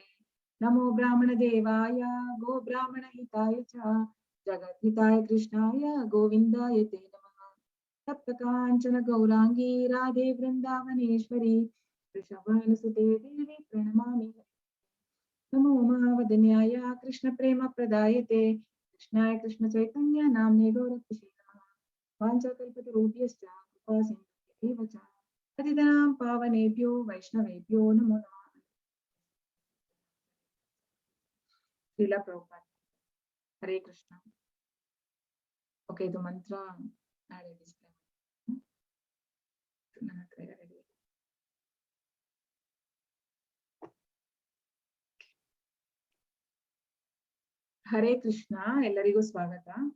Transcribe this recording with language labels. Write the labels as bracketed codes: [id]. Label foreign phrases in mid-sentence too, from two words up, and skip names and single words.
[sa] ನಮೋ ಬ್ರಾಹ್ಮಣ ದೇವಾಯ ಗೋ ಬ್ರಾಹ್ಮಣ ಹಿತಾಯ ಚ ಜಗದ್ಹಿತಾಯ ಕೃಷ್ಣಾಯ ಗೋವಿಂದಾಯ ತೇ ನಮಃ. ಸಪ್ತ ಕಾಂಚನ ಗೌರಾಂಗಿ ರಾಧೆ ವೃಂದಾವನೇಶ್ವರಿ ವೃಷಭಾನುಸುತೆ ದೇವಿ ಪ್ರಣಮಾಮಿ. ನಮೋ ಮಹಾವದನ್ಯಾಯ ಕೃಷ್ಣ ಪ್ರೇಮ ಪ್ರದಾಯತೆ ಕೃಷ್ಣಾಯ ಕೃಷ್ಣ ಚೈತನ್ಯ ನಾಮ್ನೇ ಗೌರಕ್ಷೇ ನಮಃ. ವಾಂಛಾಕಲ್ಪತರುಭ್ಯಶ್ಚ ಕೃಪಾ ಸಿಂಧುಭ್ಯೇವ ಚ ಪತಿತಾನಾಂ ಪಾವನೇಭ್ಯೋ ವೈಷ್ಣವೇಭ್ಯೋ ನಮೋ ನಮಃ. ಶ್ರೀಲ ಪ್ರಭುಪಾದ. ಹರೇ ಕೃಷ್ಣ. [kn] ಓಕೆ, ಇದು ಮಂತ್ರ ನಾಳೆ ಡಿಸ್ಪ್ಲೇ ನನ್ನ ಹತ್ರ ರೆಡಿ. [sa] ಹರೇ ಕೃಷ್ಣ, [kn] ಎಲ್ಲರಿಗೂ ಸ್ವಾಗತ.